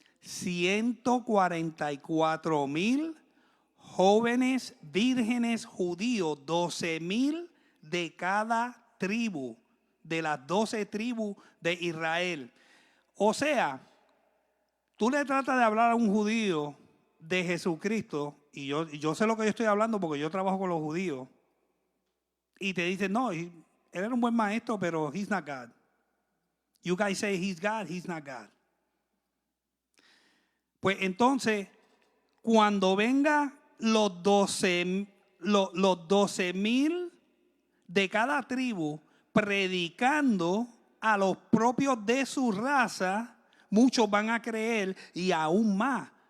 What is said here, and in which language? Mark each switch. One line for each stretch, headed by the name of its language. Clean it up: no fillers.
Spanish: 144,000 jóvenes vírgenes judíos, 12,000 de cada tribu, de las 12 tribus de Israel. O sea, tú le tratas de hablar a un judío de Jesucristo, y yo sé lo que yo estoy hablando porque yo trabajo con los judíos, y te dicen, no, él era un buen maestro, pero
English: he's not God. You guys say he's God, he's not God.
Spanish: Pues entonces, cuando venga los 12,000 de cada tribu predicando a los propios de su raza, muchos van a creer y aún más